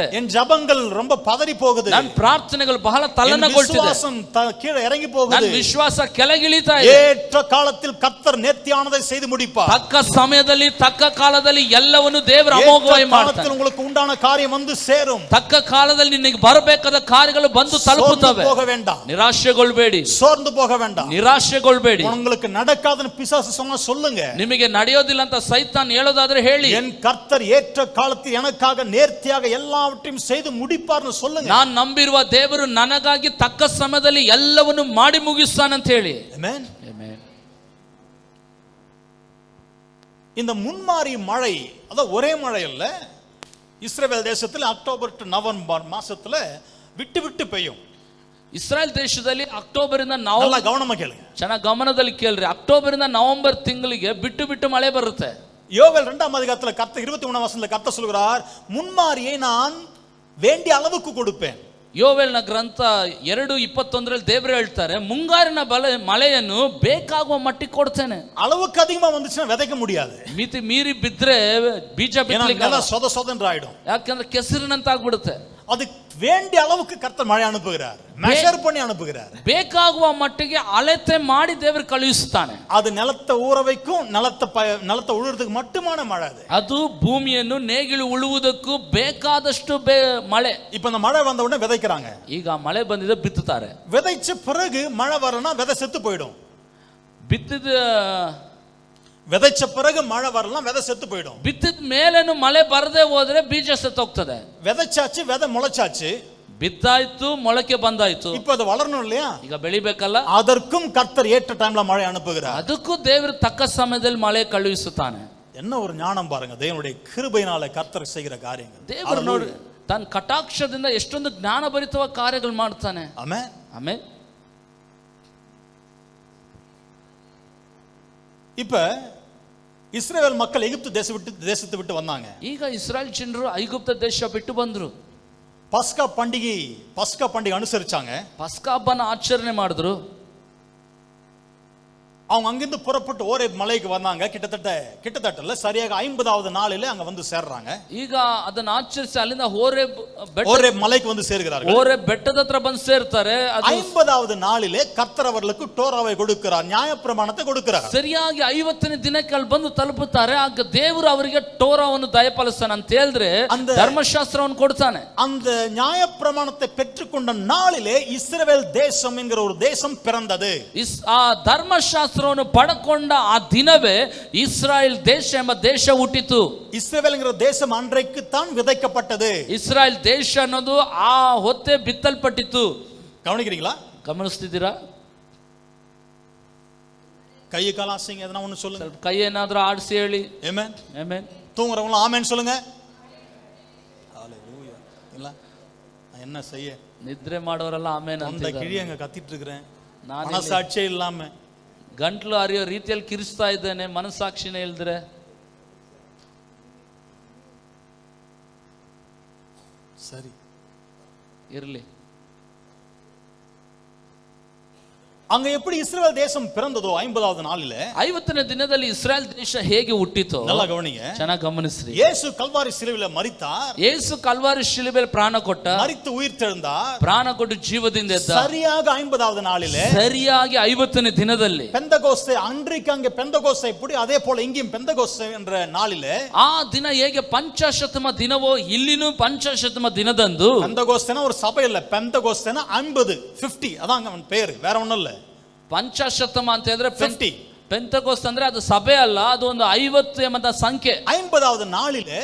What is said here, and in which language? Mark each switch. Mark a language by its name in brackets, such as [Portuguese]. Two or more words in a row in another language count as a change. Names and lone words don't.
[Tamil] என் ஜெபங்கள் ரொம்ப பதறி போகுது. [Kannada] ನನ್ನ ಪ್ರಾರ್ಥನೆಗಳು ಬಹಳ ತಲ್ಲಣಗೊಳ್ತಿದೆ. [Tamil] விசுவாசம் கீழே இறங்கி போகுது. [Kannada] ನನ್ನ ವಿಶ್ವಾಸ ಕೆಳಗಿಳಿತಾ ಇದೆ. [Tamil] ஏற்ற காலத்தில் கர்த்தர் நேர்த்தியானதை செய்து முடிப்பார். [Kannada] ತಕ್ಕ ಸಮಯದಲ್ಲಿ ತಕ್ಕ ಕಾಲದಲ್ಲಿ ಎಲ್ಲವನ್ನು ದೇವರು ಅಮೋಘವಾಗಿ ಮಾಡ್ತಾನೆ. [Tamil] உங்களுக்கு உண்டான காரியம் வந்து சேரும். [Kannada] ತಕ್ಕ ಕಾಲದಲ್ಲಿ ನಿನಗೆ ಬರಬೇಕಾದ ಕಾರ್ಯಗಳು ಬಂದು ತಲುಪುತ್ತವೆ. [Tamil] போக வேண்டாம். [Kannada] ನಿರಾಶೆಗೊಳ್ಳಬೇಡಿ. [Tamil] சோர்ந்து போக வேண்டாம். [Kannada] ನಿರಾಶೆಗೊಳ್ಳಬೇಡಿ. [Tamil] உங்களுக்கு நடக்காதுன்னு பிசாசு சொன்னா சொல்லுங்க. [Kannada] ನಿಮಗೆ ನಡೆಯೋದಿಲ್ಲ ಅಂತ ಸೈತಾನ್ ಹೇಳೋದಾದ್ರೆ ಹೇಳಿ, [Tamil] என் கர்த்தர் ஏற்ற காலத்தில் எனக்காக நேர்த்தியாக எல்லாவற்றையும் செய்து முடிப்பார்னு சொல்லுங்க. [Kannada] ನಾನು ನಂಬಿರುವ ದೇವರು ನನಗಾಗಿ ತಕ್ಕ ಸಮಯದಲ್ಲಿ ಎಲ್ಲವನ್ನು ಮಾಡಿ ಮುಗಿಸ್ತಾನೆ ಅಂತ ಹೇಳಿ. ಆಮೆನ್. ಆಮೆನ್. [Tamil] இந்த முன்மாரி மழை அத ஒரே மழை இல்ல, இஸ்ரவேல் தேசத்துல அக்டோபர் டு நவம்பர் மாசத்துல விட்டு விட்டு பெய்யும். [Kannada] ಇಸ್ರಾಯೇಲ್ ದೇಶದಲ್ಲಿ ಅಕ್ಟೋಬರ್ ಇಂದ ನವೆಂಬರ್, [Tamil] நல்லா கவனமா கேளுங்க, [Kannada] ಚೆನ್ನಾಗಿ ಗಮನದಲ್ಲಿ ಕೇಳ್ರಿ, ಅಕ್ಟೋಬರ್ ಇಂದ ನವೆಂಬರ್ ತಿಂಗಳಿಗೆ ಬಿಟ್ಟು ಬಿಟ್ಟು ಮಳೆ ಬರುತ್ತೆ. [Tamil] யோவேல் 2ஆம் அதிகாரத்துல கர்த்தர் 23ஆம் வசனத்துல கர்த்தர் சொல்கிறார், முன்மாரியை நான் வேண்டிய அளவுக்கு கொடுப்பேன். [Kannada] ಯೋವೇಲ್ನ ಗ್ರಂಥ 2:21 ದೇವರು ಹೇಳ್ತಾರೆ, ಮುಂಗಾರಿನ ಮಳೆಯನ್ನು ಬೇಕಾಗುವ ಮಟ್ಟಿಗೆ ಕೊಡ್ತೇನೆ. [Tamil] அளவுக்கு அதிகமா வந்துச்சுன்னா விதைக்க முடியாது. [Kannada] ಮಿತಿ ಮೀರಿ ಬಿದ್ರೆ ಬೀಜ ಬಿತ್ತಲಿಕ್ಕೆ [Tamil] சொத சொதன்னு ஆயிடும். [Kannada] ಯಾಕಂದ್ರೆ ಕೆಸರಿನಂತ ಆಗ್ಬಿಡುತ್ತೆ. [Tamil] அது வேண்டிய அளவுக்கு கர்த்தர் மழை அனுப்புகிறார், மெஷர் பண்ணி அனுப்புகிறார். [Kannada] ಬೇಕಾಗುವ ಮಟ್ಟಿಗೆ ಅಳತೆ ಮಾಡಿ ದೇವರು ಕಳುಹಿಸುತ್ತಾನೆ. [Tamil] அது நிலத்தை ஊற வைக்கும், நிலத்தை உழுறதுக்கு மட்டுமான மழை அது. [Kannada] ಅದು ಭೂಮಿಯನ್ನು ನೇಗಿಲು ಉಳುವುದಕ್ಕೂ ಬೇಕಾದಷ್ಟು ಮಳೆ. [Tamil] இப்ப இந்த மழை வந்த உடனே விதைக்கிறாங்க. [Kannada] ಈಗ ಮಳೆ ಬಂದಿದೆ, ಬಿತ್ತುತ್ತಾರೆ. [Tamil] விதைச்ச பிறகு மழை வரலனா விதை செத்து போயிடும். விதைச்ச பிறகு மழை வரலாம், விதை செத்து போயிடும். [Kannada] ಬಿತ್ತಿದ ಮೇಲೇನು ಮಳೆ ಬರದೆ ಹೋದ್ರೆ ಬೀಜ ಸತ್ತು ಹೋಗ್ತದೆ. [Tamil] விதைச்சாச்சு, விதை முளைச்சாச்சு, [Kannada] ಬಿತ್ತಾಯ್ತು, ಮೊಳಕೆ ಬಂದಾಯ್ತು. [Tamil] இப்போ ಅದು வளரணும் இல்லையா? [Kannada] ಈಗ ಬೆಳಿಬೇಕಲ್ಲ. [Tamil] அதற்கும் கர்த்தர் ஏற்ற டைம்ல மழை அனுப்புகிறார். [Kannada] ಅದಕ್ಕೂ ದೇವರು ತಕ್ಕ ಸಮಯದಲ್ಲಿ ಮಳೆ ಕಳುಹಿಸುತ್ತಾನೆ. [Tamil] என்ன ஒரு ஞானம் பாருங்க, தேவனுடைய கிருபையினால கர்த்தர் செய்கிற காரியங்கள். [Kannada] ದೇವರು ನೋಡಿ ತನ್ನ ಕಟಾಕ್ಷದಿಂದ ಎಷ್ಟೊಂದು ಜ್ಞಾನಭರಿತವಾದ ಕಾರ್ಯಗಳು ಮಾಡ್ತಾನೆ. ಆಮೆನ್, ಆಮೆನ್. [Tamil] இப்ப இஸ்ரவேல் மக்கள் எகிப்து தேசத்தை விட்டு வந்தாங்க. [Kannada] ಈಗ ಇಸ್ರಾಯೇಲ್ ಜನರು ಐಗುಪ್ತ ದೇಶ ಬಿಟ್ಟು ಬಂದ್ರು. [Tamil] பஸ்கா பண்டிகை அனுசரிச்சாங்க. [Kannada] ಪಸ್ಕಾ ಹಬ್ಬನ ಆಚರಣೆ ಮಾಡಿದ್ರು. [Tamil] அவங்க அங்கிருந்து புறப்பட்டு ஓரேப் மலைக்கு வந்தாங்க. கிட்டத்தட்ட சரியாக 50வது நாளிலே அங்க வந்து சேர்றாங்க. [Kannada] ಈಗ ಅದನ್ನ ಆಚರಿಸಿ ಅಲ್ಲಿಂದ ಓರೇಬ್ [Tamil] மலைக்கு வந்து சேர்கிறார்கள். [Kannada] ಓರೇಬ್ ಬೆಟ್ಟದ ಹತ್ರ ಬಂದು ಸೇರ್ತಾರೆ. [Tamil] 50வது நாளிலே கர்த்தர் அவர்களுக்கு டோராவை கொடுக்கிறார், நியாயப்பிரமாணத்தை கொடுக்கிறார். [Kannada] ಸರಿಯಾಗಿ 50ನೇ ದಿನಕ್ಕೆ ಅಲ್ಲಿ ಬಂದು ತಲುಪುತ್ತಾರೆ. ಆಗ ದೇವರು ಅವರಿಗೆ ಟೋರಾವನ್ನು ದಯಪಾಲಿಸ್ತಾನೆ ಅಂತ ಹೇಳಿದ್ರೆ ಧರ್ಮಶಾಸ್ತ್ರವನ್ನು ಕೊಡ್ತಾನೆ. [Tamil] அந்த நியாயப்பிரமாணத்தை பெற்றுக்கொண்ட நாளிலே இஸ்ரவேல் தேசம் என்கிற ஒரு தேசம் பிறந்தது. [Kannada] ಆ ಧರ್ಮಶಾಸ್ತ್ರ ಪಡಕೊಂಡ ಆ ದಿನವೇ ಇಸ್ರಾಯೇಲ್ ದೇಶ ಎಂಬ ದೇಶ ಹುಟ್ಟಿತು. ಇಸ್ರೇಲ್ ಎಂಬ ದೇಶ [Tamil] ಅನ್றைக்கு தான் விதைக்கப்பட்டது. [Kannada] ಇಸ್ರಾಯೇಲ್ ದೇಶ ಅನ್ನೋದು ಆ ಹೊತ್ತೆ ಬಿತ್ತಲ್ಪಟ್ಟಿತು. [Tamil] கவனிக்கிறீங்களா? [Kannada] ಗಮನಿಸ್ತಿದ್ದೀರಾ? ಕೈ ಕಾಲ ಆಸಿಂಗ್ ಎದನ ಒಂದು சொல்லுங்க. ಸ್ವಲ್ಪ ಕೈ ಏನಾದರೂ ಆಡಿಸಿ ಹೇಳಿ. ಆಮೆನ್, ಆಮೆನ್. [Tamil] தூங்குறவங்க ஆமென் சொல்லுங்க. ஹalleluya. இல்ல என்ன செய்ய [Kannada] ನಿದ್ರೆ ಮಾಡೋರೆಲ್ಲ ಆಮೇಲೆ [Tamil] தொண்டை கிழி அங்க கத்திட்டு இருக்கிறேன், [Kannada] ನಾನು [Tamil] மனசாட்சியே இல்லாம. [Kannada] ಗಂಟ್ಲು ಹರಿಯೋ ರೀತಿಯಲ್ಲಿ ಕಿರಿಸ್ತಾ ಇದ್ದೇನೆ, ಮನಸ್ಸಾಕ್ಷಿನೇ ಇಲ್ದ್ರೆ. [Tamil] சரி [Kannada] ಇರ್ಲಿ. [Tamil] அங்க எப்படி இஸ்ரவேல் தேசம் பிறந்ததோ 50வது நாளில, [Kannada] 50ನೇ ದಿನದಲ್ಲಿ ಇಸ್ರಾಯೇಲ್ ದೇಶ ಹೇಗೆ ಹುಟ್ಟಿತೋ [Tamil] நல்லா கவனிங்க. [Kannada] ಚೆನ್ನಾಗಿ ಗಮನಿಸ್ರಿ. [Tamil] இயேசு கல்வாரி சிலுவையில மரித்தார், [Kannada] ಯೇಸು ಕಲ್ವಾರಿ ಶಿಲುಬೆಯಲ್ಲಿ ಪ್ರಾಣ ಕೊಟ್ಟ, [Tamil] மரித்து உயிர்த்தெழுந்தார். [Kannada] ಪ್ರಾಣ ಕೊಟ್ಟು ಜೀವದಿಂದ ಎದ್ದ. [Tamil] சரியாக 50வது நாளில, [Kannada] ಸರಿಯಾಗಿ 50ನೇ ದಿನದಲ್ಲಿ, [Tamil] பெந்தகோஸ்தே, அன்றைக்கு அங்கே பெந்தகோஸ்தே எப்படி அதே போல இங்கேயும் பெந்தகோஸ்தே என்ற நாளில, [Kannada] ಆ ದಿನ ಹೇಗೆ ಪಂಚಾಶತಮ ದಿನವೋ ಇಲ್ಲಿನೂ ಪಂಚಾಶತಮ ದಿನದಂದು, [Tamil] பெந்தகோஸ்தேனா ஒரு சபை இல்ல, பெந்தகோஸ்தேனா 50 அதான் அவன் பேரு, வேற ஒண்ணும் இல்ல. [Kannada] ಪಂಚಾಶತಮ ಅಂತ ಹೇಳಿದ್ರೆ 50. ಪೆಂತಕೋಸ್ತ ಅಂದ್ರೆ ಅದು ಸಭೆ ಅಲ್ಲ, ಅದು ಒಂದು 50 ಎಂಬ ಸಂಖ್ಯೆ. [Tamil] 50வது நாளிலே